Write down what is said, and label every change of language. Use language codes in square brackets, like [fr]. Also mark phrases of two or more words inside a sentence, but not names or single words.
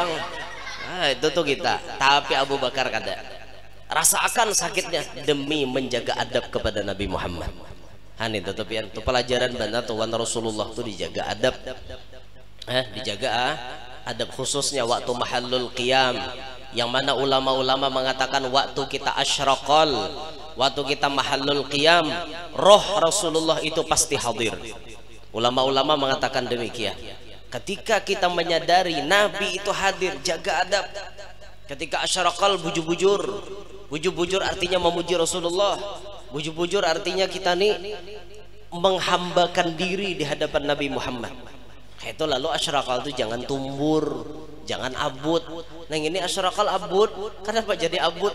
[bjn] Itu tuh kita. Tapi Abu Bakar kada rasakan sakitnya demi menjaga adab kepada Nabi Muhammad. Itu tuh pian itu pelajaran benar tuh Rasulullah tuh dijaga adab, dijaga adab khususnya waktu [ar] mahallul qiyam, [bjn] yang mana ulama-ulama mengatakan waktu kita asyraqal, waktu kita [ar] mahallul qiyam, [bjn] roh Rasulullah itu pasti hadir. Ulama-ulama mengatakan demikian. Ketika kita menyadari Nabi itu hadir, jaga adab. Ketika asyraqal bujur artinya memuji Rasulullah. Bujur artinya kita nih menghambakan diri di hadapan Nabi Muhammad. Itu lalu asyraqal itu jangan tumbur, jangan abut. Nah ini asyraqal abut, kenapa jadi abut?